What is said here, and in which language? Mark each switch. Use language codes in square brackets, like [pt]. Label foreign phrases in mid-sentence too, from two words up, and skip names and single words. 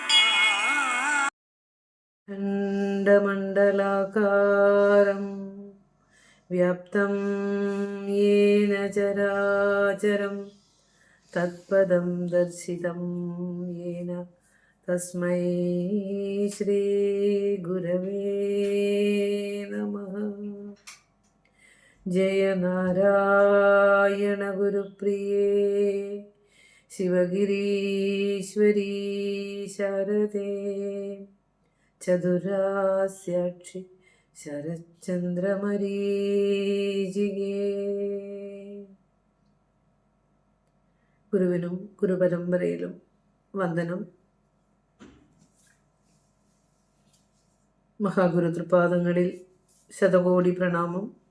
[sa] अण्डमण्डलाकारं व्याप्तं येन चराचरं तत्पदं दर्शितं येन तस्मै श्रीगुरवे नमः। जय नारायण गुरुप्रिये शिवगिरीश्वरी शारदे ചതുരാസ്യാക്ഷി ശരചന്ദ്രമരീചികേ. [ml] ഗുരുവിനും ഗുരുപരമ്പരയിലും വന്ദനം. മഹാഗുരു തൃപാദങ്ങളിൽ ശതകോടി പ്രണാമം.